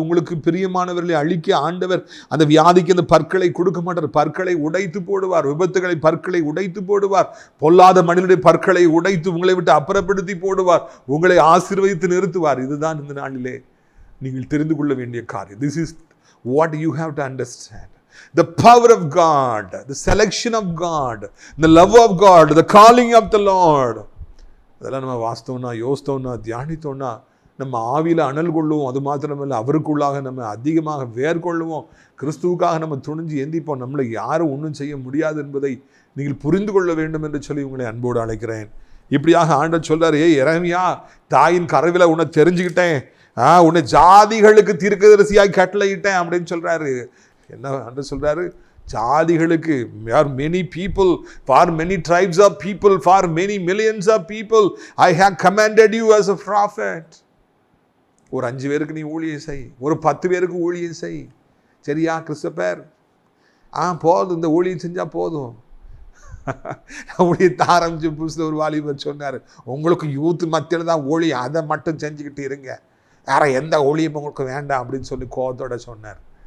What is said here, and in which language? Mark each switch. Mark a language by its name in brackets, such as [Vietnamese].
[Tamil] உங்களுக்கு பிரியமானவர்களை அழிக்க ஆண்டவர் அந்த வியாதிக்கு அந்த பற்களை கொடுக்க மாட்டார். பற்களை உடைத்து போடுவார். விபத்துகளை பற்களை உடைத்து போடுவார். பொல்லாத மனிதனுடைய பற்களை உடைத்து உங்களை விட்டு அப்புறப்படுத்தி போடுவார். உங்களை ஆசீர்வதித்து நிறுத்துவார். இதுதான் இந்த நாளிலே நீங்கள் தெரிந்து கொள்ள வேண்டிய காரியம். [English] This is what you have to understand. The power of God, the selection of God, the love of God, the calling of the Lord. [Tamil] அதெல்லாம் நம்ம வாஸ்தவனா, யோசித்தோம்னா, தியானித்தோம்னா நம்ம ஆவியில் அனல் கொள்ளுவோம். அது மாத்திரமல்ல, அவருக்குள்ளாக நம்ம அதிகமாக வேர்கொள்ளுவோம். கிறிஸ்துவுக்காக நம்ம துணிஞ்சு எந்திப்போம். நம்மளை யாரும் ஒன்றும் செய்ய முடியாது என்பதை நீங்கள் புரிந்து கொள்ள வேண்டும் என்று சொல்லி உங்களை அன்போடு அழைக்கிறேன். இப்படியாக ஆண்டவர் சொல்றாரு, எரேமியா, தாயின் கருவில உன்னை தெரிஞ்சுக்கிட்டேன், உன்னை ஜாதிகளுக்கு தீர்க்கதரிசியாய் கட்டளையிட்டேன் அப்படின்னு சொல்றாரு. என்ன ஆண்டவர் சொல்றாரு? [English] ஜாதிகளுக்கு, many people, for many tribes of people, for many millions of people, I have commanded you as a prophet. [Tamil] ஒரு 5 பேருக்கு நீ ஊழியம் செய், ஒரு 10 பேருக்கு ஊழியம் செய். சரியா கிறிஸ்தப்பர்? போதும், இந்த ஊழியம் செஞ்சா போதும். ஊழியத்தை ஆரம்பிச்சு புதுசு ஒரு வாலிபர் சொன்னார், உங்களுக்கு யூத் மத்தியில் தான் ஊழியம், அதை மட்டும் செஞ்சுக்கிட்டு இருங்க, வேற எந்த ஊழியம் உங்களுக்கு வேண்டாம் அப்படின்னு சொல்லி கோபத்தோட சொன்னார்.